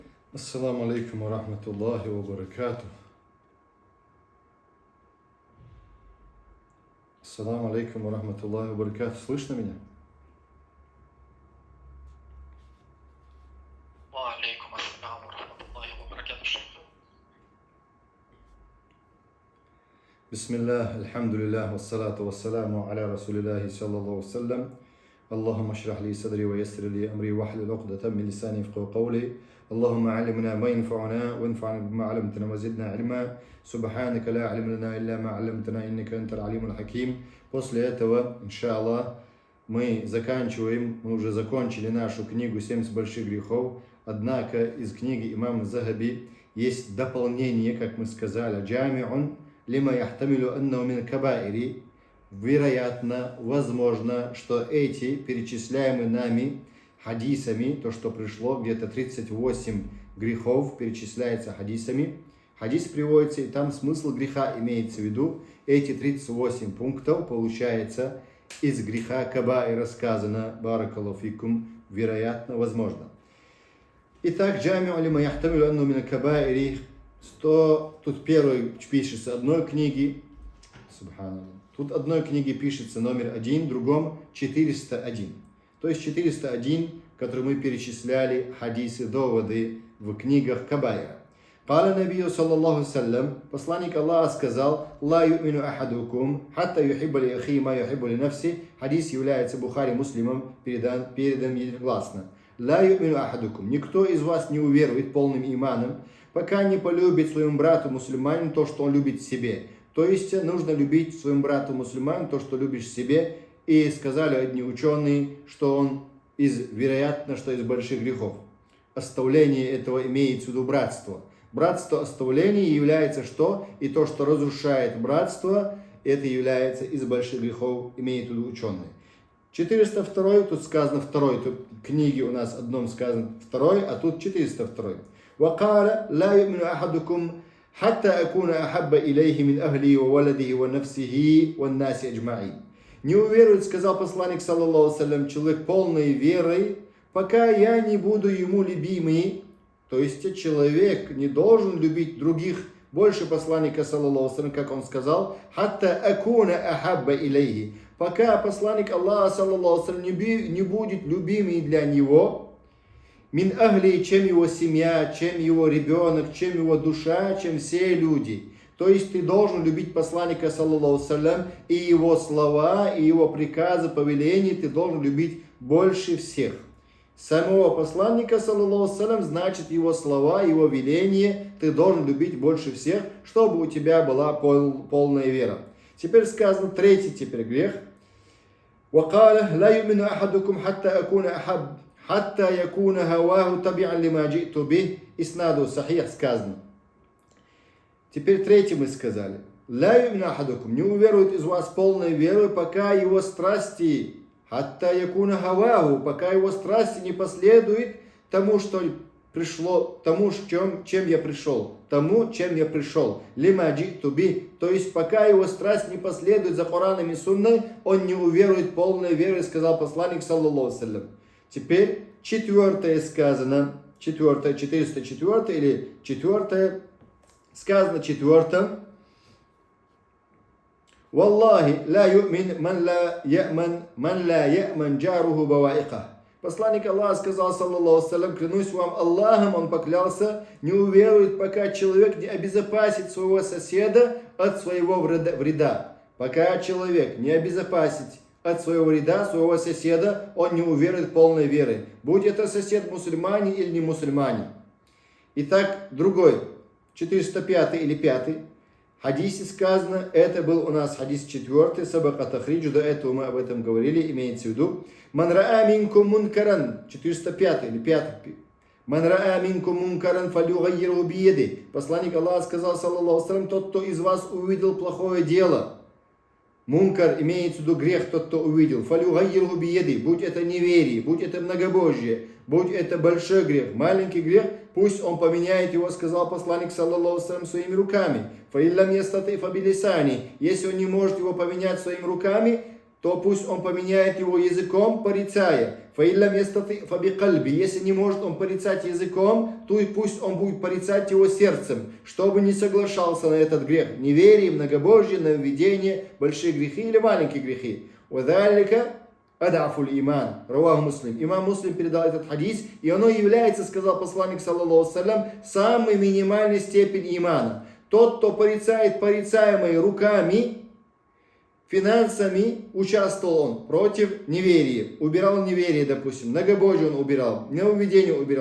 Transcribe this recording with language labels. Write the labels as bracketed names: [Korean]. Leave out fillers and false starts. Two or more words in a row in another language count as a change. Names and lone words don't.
[Arabic] السلام عليكم ورحمة الله وبركاته. السلام عليكم ورحمة الله وبركاته. [Russian] Слышно меня? [Arabic] وعليكم السلام ورحمة الله وبركاته, шейх. بسم الله، الحمد لله، والصلاة والسلام على رسول الله صلى الله عليه وسلم. اللهم اشرح لي صدري ويسر لي أمري واحلل عقدة من لساني يفقهوا قولي. اللهم علمنا ما ينفعنا وانفعنا بما علمتنا وزدنا علما. سبحانك لا علم لنا إلا ما علمتنا إنك أنت العليم الحكيم. [Russian] После этого, иншаллах, мы уже закончили нашу книгу «70 больших грехов». Однако из книги имама Захаби есть дополнение, как мы сказали, [Arabic] «جامع لما يحتمل أنه من الكبائر». [Russian] Вероятно, возможно, что эти перечисляемые нами хадисами, то, что пришло, где-то 38 грехов перечисляется хадисами. Хадис приводится, и там смысл греха имеется в виду. Эти 38 пунктов, получается, из греха кабаира сказано, [Arabic] بارك الله فيكم, [Russian] вероятно, возможно. [Arabic] Итак, جامع لما يحتمل أنه من الكبائر, [Russian] тут первый пишется одной книги, субханаллах. Тут одной книге пишется номер 1, в другом 401. То есть 401, который мы перечисляли хадисы, доводы в книгах Кабаира. [Arabic] قال النبي صلى الله سلم, [Russian] посланник Аллаха сказал: [Arabic] «لا يؤمن أحدكم حتى يحب لأخي ما يحب لنفسي». [Russian] Хадис является Бухари Муслимом, передан единогласно. [Arabic] «لا يؤمن أحدكم». [Russian] Никто из вас не уверует полным иманом, пока не полюбит своему брату мусульманину то, что он любит себе. То есть нужно любить своему брату мусульманину то, что любишь себе. И сказали одни ученые, что он вероятно, что из больших грехов. Оставление этого имеется в виду братство. Братство оставление является что? И то, что разрушает братство, это является из больших грехов, имеет в виду ученые. 402, тут сказано второй, тут в книге у нас одном сказано второй, а тут 402. [Arabic] «وقال لا يؤمن أحدكم حتى أكون أحب إليه من أهلي وولده ونفسه والناس أجمعين». [Russian] Не уверует, сказал посланник, [Arabic] صلى الله سلم, [Russian] человек полной верой, пока я не буду ему любимый. То есть человек не должен любить других больше посланника, [Arabic] صلى الله سلم, [Russian] как он сказал, [Arabic] حتى أكون أحب إليه. [Russian] Пока посланник Аллаха, [Arabic] صلى الله سلم, [Russian] не будет любимый для него, [Arabic] من أهلي, [Russian] чем его семья, чем его ребенок, чем его душа, чем все люди. То есть ты должен любить посланника, [Arabic] صلى الله سلم, [Russian] и его слова, и его приказы, повеления ты должен любить больше всех. Самого посланника, [Arabic] صلى الله سلم, [Russian] значит его слова, его веления ты должен любить больше всех, чтобы у тебя была полная вера. Теперь сказано третий грех. [Arabic] وقال لا يؤمن أحدكم حتى أكون أحب حتى يكون هواه تبعا لما جئت به إسناده صحيح сказано. [Russian] Теперь третий мы сказали. [Arabic] «لا يؤمن أحدكم» [Russian] не уверует из вас полной верой, пока его страсти, [Arabic] حتى يكون هواه, [Russian] пока его страсти не последует тому, что пришло, тому, чем я пришел. [Arabic] لما جئت به, [Russian] то есть пока его страсть не последует за Кораном и Сунной, он не уверует полной верой, сказал посланник, [Arabic] صلى الله سلم. [Russian] Теперь четвертое сказано, 404 или четвертое, сказано четвертым. [Arabic] «والله لا يؤمن من لا يأمن جاره بوائقه». [Russian] Посланник Аллаха сказал, [Arabic] صلى الله سلم, [Russian] клянусь вам Аллахом, он поклялся, не уверует, пока человек не обезопасит своего соседа от своего вреда. Пока человек не обезопасит от своего вреда, своего соседа, он не уверует полной верой. Будь это сосед мусульманин или не мусульманин. Итак, другой, 405 или 5. В хадисе сказано, это был у нас хадис 4, [Arabic] سبق تخريجه, [Russian] до этого мы об этом говорили, имеется в виду. [Arabic] من رأى منكم منكرا, 405 или 5. من رأى منكم منكرا فليغيره بيده. [Russian] Посланник Аллаха сказал, [Arabic] صلى الله سلم, [Russian] тот, кто из вас увидел плохое дело. Мункар имеется в виду грех, тот, кто увидел. [Arabic] فليغيره بيده, [Russian] будь это неверие, будь это многобожие, будь это большой грех, маленький грех, пусть он поменяет его, сказал посланник, [Arabic] صلى الله سلم, [Russian] своими руками. [Arabic] فإن لم يستطع فبلسانه. [Russian] Если он не может его поменять своими руками, то пусть он поменяет его языком, порицая. [Arabic] فإن لم يستطع فبقلبه. [Russian] Если не может он порицать языком, то и пусть он будет порицать его сердцем, чтобы не соглашался на этот грех. Неверие, многобожие, нововведение, большие грехи или маленькие грехи. [Arabic] وذلك أضعف الإيمان. رواه مسلم. [Russian] Имам Муслим передал этот хадис, и оно является, сказал посланник, [Arabic] صلى الله سلم, [Russian] самой минимальной степени имана. Тот, кто порицает порицаемые руками, финансами, участвовал он против неверия. Убирал неверие, допустим. Многобожие он убирал. Нововведение убирал.